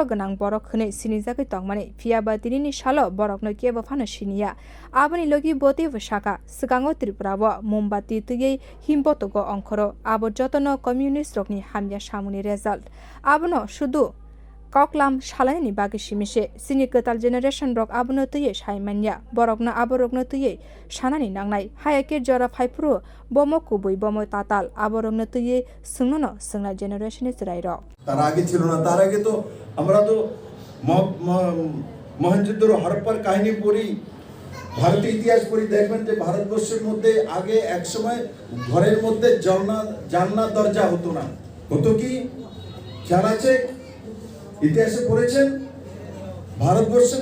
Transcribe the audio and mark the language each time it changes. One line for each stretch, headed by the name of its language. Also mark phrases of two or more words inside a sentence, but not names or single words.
Kok Borok: ganang borok khne sinijagui tongmani phiaba tinini salo borokno kebo phano siniya aboni logi boti bo shaka sikango Tripura wa mombati tui himbotogo onkhoro abo jotono communist rokni hamya samuni result abono shudu koklam shalani bagi simise sini ketal generation rok abono tuye saimanya borokna aborokno tuye shanani nangnai hayake jora phaipro bomo kubui bomo tatal aborokno tuye sungnono sungna generation is rairo
Bangla: তার আগে ছিল না তার আগে তো আমরা তো মহেঞ্জোদারো হরপ্পার কাহিনী পড়ি ভারতীয় ইতিহাস পড়ি দেখবেন যে ভারতবর্ষের মধ্যে আগে এক সময় ঘরের মধ্যে জানলা দরজা হতো না হতো কি খেয়াল আছে ইতিহাসে পড়েছেন ভারতবর্ষের